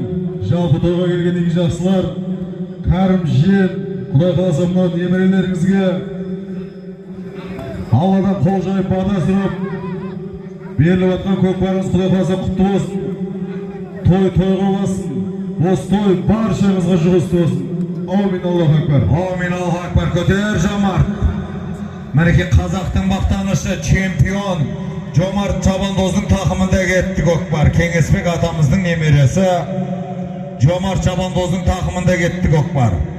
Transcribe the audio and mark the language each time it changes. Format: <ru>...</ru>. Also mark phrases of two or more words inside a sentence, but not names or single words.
<kk>Жалпы тойға келген игі жақсылар, Кәрім жел, Құдай қаласа мына немерелеріңізге Алладан қол жайып бата сұрап, беріліп атқан көкпарыңыз Құдай қаласа құтты болсын. Тойға бассын. Осы той баршаңызға жұғысты болсын.</kk> <ar>آمين, الله أكبر. آمين، الله أكبر.</ar> <kk>Көтер Жомарт. Мінеке қазақтың мақтанышы чемпион Жомарт Шабандоздың тақымында кетті көкпар. Кеңесбек атамыздың немересі Жомарт Шабандоздың тақымында кетті көкпар.</kk>